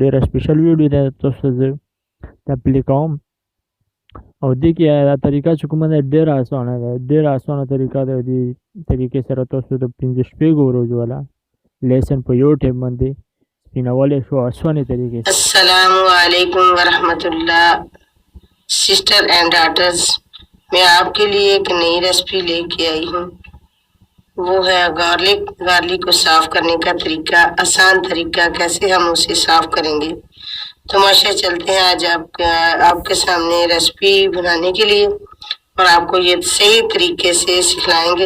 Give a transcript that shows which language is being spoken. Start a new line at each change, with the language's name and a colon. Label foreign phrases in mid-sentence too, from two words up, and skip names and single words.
Pashto: ډېره
English: special video
Pashto: ده، تاسو زه ته پلی کوم او دې کې دا طریقه چې کومه ده ډېره اسانه ده، ډېره اسانه طریقه ده. دې طریقې سره تاسو د 15 ورځو والا لیسن په یو ټیم باندې سپینولی شو اسانه طریقې سره.
Arabic: السلام علیکم ورحمۃ اللہ
English: sister and daughters,
Urdu: میں آپ کے لیے ایک نئی ریسپی لے کے آئی ہوں. وہ ہے گارلک کو صاف کرنے کا طریقہ، آسان طریقہ کیسے ہم اسے صاف کریں گے. تو ماشاء چلتے ہیں آج آپ کے سامنے ریسپی بنانے کے لیے، اور آپ کو یہ صحیح طریقے سے سکھلائیں گے.